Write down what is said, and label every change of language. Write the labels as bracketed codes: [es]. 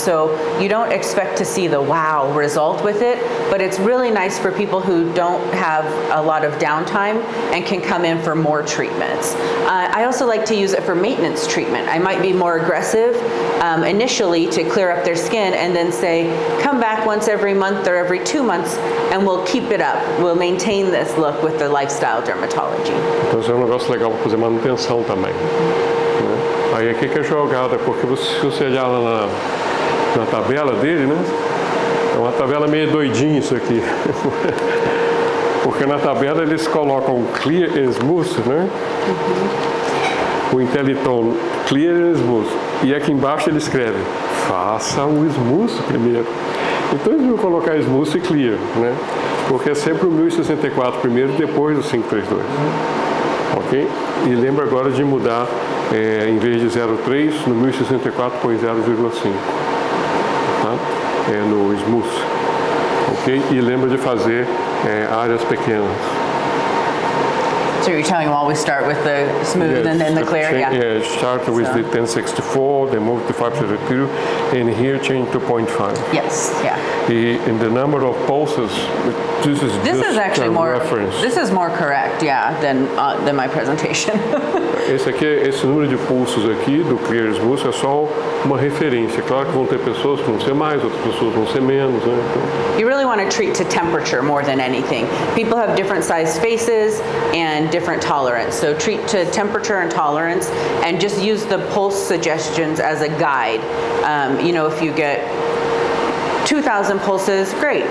[en] So you don't expect to see the wow result with it, but it's really nice for people who don't have a lot of downtime and can come in for more treatments. I also like to use it for maintenance treatment. I might be more aggressive initially to clear up their skin and then say, come back once every month or every 2 months and we'll keep it up. We'll maintain this look with the lifestyle dermatology. [pt] Então isso é um negócio legal para fazer manutenção também. Né? Aí aqui que é jogada, porque se você olhar lá na tabela dele, né? É uma tabela meio doidinha isso aqui. Porque na tabela eles colocam clear and smooth, né? O Intelliton clear and smooth. E aqui embaixo ele escreve, faça o smooth primeiro. Então eles vão colocar smooth e clear, né? Porque é sempre o 1064 primeiro, depois do 532. Ok? E lembra agora de mudar, em vez de 0,3, no 1064 põe 0,5. Tá? No smooth. Ok? E lembra de fazer áreas pequenas. [en] So you're telling them always start with the smooth and then the clear? Yeah, start with the 1064, then move to 532, and here change to 0.5. Yes, yeah. In the number of pulses, this is just actually a more, reference. this is more correct, yeah, than my presentation. [pt] Esse número de pulsos aqui do Clear Smooth é só uma referência. Claro que vão ter pessoas que vão ser mais, outras pessoas vão ser menos, né? Então, [en] You really want to treat to temperature more than anything. People have different size faces and different tolerance. So treat to temperature and tolerance and just use the pulse suggestions as a guide. You know, if you get 2,000 pulses, great.